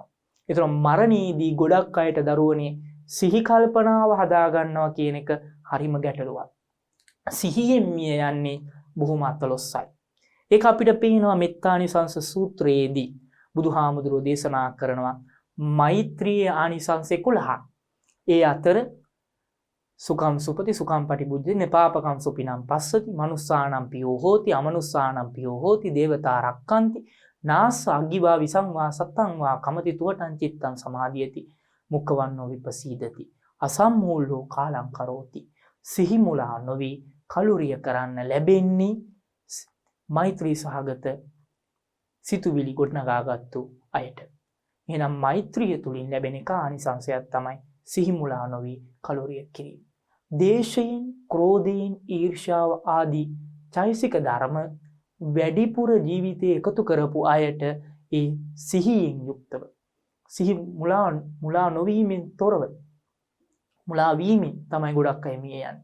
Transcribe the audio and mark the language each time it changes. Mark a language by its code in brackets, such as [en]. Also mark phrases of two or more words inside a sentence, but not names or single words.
[si] ඒතර මරණයේදී ගොඩක් අයට දරුවනේ සිහි කල්පනාව හදා ගන්නවා කියන එක හරිම ගැටලුවක්. සිහියෙන් මිය යන්නේ බොහොම අතලොස්සයි. ඒක අපිට පේනවා මෙත්තානිසංස සූත්‍රයේදී බුදුහාමුදුරුවෝ දේශනා කරනවා මෛත්‍රී ආනිසංස 11ක්. ඒ අතර [pi] සුඛම් සුපති සුඛම් පටිබුද්ධි නපාපකම් සුපිනම් පස්සති මනුස්සානම් පියෝ හෝති අමනුස්සානම් පියෝ හෝති දේවතා රක්칸ති නාස අග්ගිවා විසංවා සත්තං වා කමති තුවටං චිත්තං සමාධියති මුක්ඛවන්නෝ විපසීදති අසම්මූලෝ කාලං කරෝති. [si] සිහි මුලා නොවි කලුරිය කරන්න ලැබෙන්නේ මෛත්‍රී සහගත සිතුවිලි ගොඩනගාගත්තු අයට. එහෙනම් මෛත්‍රිය තුලින් ලැබෙන එක ආනිසංසයක් තමයි සිහි මුලා නොවි කලුරිය කිරීම. දේශයෙන්, ක්‍රෝධයෙන්, ඊර්ෂ්‍යාව ආදී චෛසික ධර්ම වැඩිපුර ජීවිතේ එකතු කරපු අයට ඒ සිහියෙන් යුක්තව සිහි මුලා නොවීමෙන් තොරව මුලා වීමෙන් තමයි ගොඩක් අය මිය යන්නේ.